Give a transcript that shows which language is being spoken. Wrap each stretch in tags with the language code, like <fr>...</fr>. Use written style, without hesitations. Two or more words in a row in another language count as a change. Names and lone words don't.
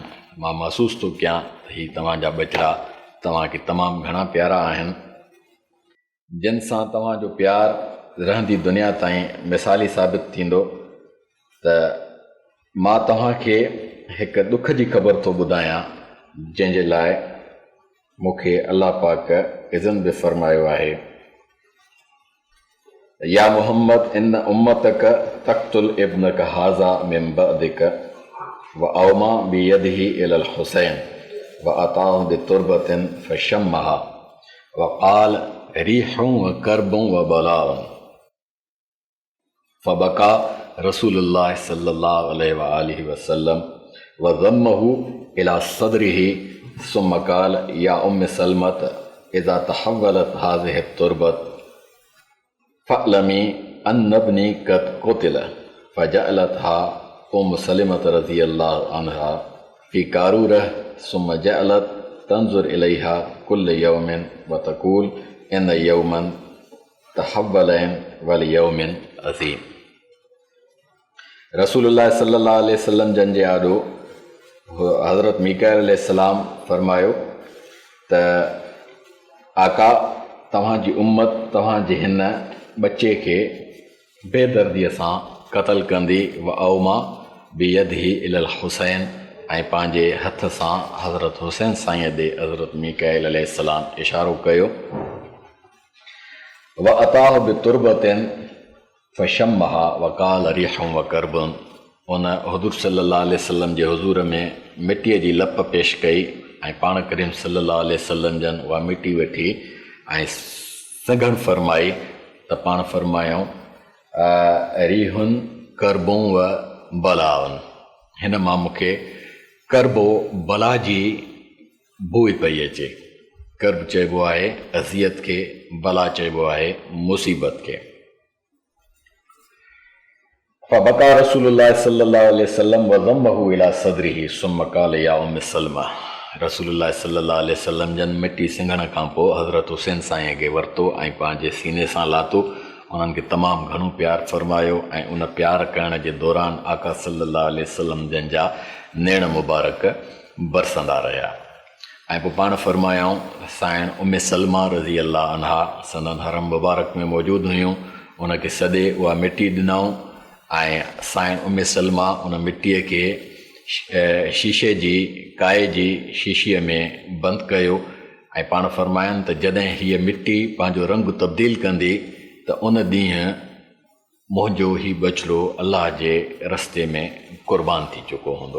<sd>मां महसूस थो कयां त ही तव्हांजा बचड़ा तव्हांखे तमामु घणा प्यारा आहिनि, जिन सां तव्हांजो प्यारु रहंदी दुनिया ताईं मिसाली साबित थींदो। त मां तव्हांखे हिकु ॾुख जी ख़बर थो ॿुधायां, जंहिंजे लाइ मूंखे अल्लाह पाक इज़न बि फ़रमायो आहे,</sd> <ar>يا محمد إن أمتك تقتل ابنك هذا من بعدك وأومأ بيده إلى الحسين وأتاه بتربة فشمها وقال ريح وكرب وبلاء فبكى رسول الله صلى الله عليه وسلم وضمه إلى صدره ثم قال يا أم سلمة إذا تحولت هذه التربة فاعلمي أن ابني قد قتل فجعلتها أم سلمة رضي الله عنها في قارورة ثم جعلت تنظر إليها كل يوم وتقول إن يوما تحولين ليوم عظيم.</ar> <sd>रसूलुल्लाह</sd> <ar>صلى الله عليه وسلم</ar> <sd>जन जे आॾो हज़रत मीकाइल अलैहिस्सलाम फरमायो त आका तव्हांजी उम्मत तव्हांजे हिन बचे खे बेदर्दीअ सां क़तल कंदी,</sd> <ar>وأومأ بيده إلى الحسين,</ar> <sd>ऐं पंहिंजे हथ सां हज़रत हुसैन साईं ॾे हज़रत मीकाइल अलैहिस्सलाम इशारो कयो।</sd> <ar>وأتاه بتربة فشمها وقال ريح وكرب,</ar> <sd>उन हुज़ूर</sd> <ar>صلى الله عليه وسلم</ar> <sd>जे हुज़ूर में मिटीअ जी लप पेश कई ऐं पाण करीम</sd> <ar>صلى الله عليه وسلم</ar> <sd>जन उहा मिटी वठी ऐं सघन फरमाई त पाण फरमायूं</sd> <ar>ريح كرب وبلاء,</ar> <sd>हिन मां मूंखे करबो बला जी बूइ पई अचे। कर्ब चइबो आहे अज़ियत खे, बला चइबो आहे मुसीबत खे।</sd> <ar>فبكى رسول الله صلى الله عليه وسلم وضمه إلى صدره ثم قال يا أم سلمة,</ar> <sd>रसूलुल्लाह</sd> <ar>صلى الله عليه وسلم</ar> <sd>जन मिटी सिंघण खां पोइ हज़रत हुसैन साईं खे वरितो ऐं पंहिंजे सीने सां लातो, उन्हनि खे तमामु घणो प्यारु फरमायो ऐं उन प्यार करण जे दौरान आका</sd> <ar>صلى الله عليه وسلم</ar> <sd>जन जा नेण मुबारक बरसंदा रहिया। ऐं पोइ पाण फरमायूं साइण उम्मे सलमा</sd> <ar>رضي الله عنها</ar> <sd>सनन हरम मुबारक में मौजूदु हुयूं, उनखे सॼे उहा मिटी ॾिनऊं ऐं साइण उम्मे सलमा उन मिटीअ खे शीशे जी काए जी शीशीअ में बंदि कयो ऐं पाण फरमाइनि त जॾहिं हीअ मिटी पंहिंजो रंग तब्दील कंदी त उन ॾींहुं मुंहिंजो ही बछड़ो अल्लाह जे रस्ते में क़ुर्बान थी चुको हूंदो।</sd>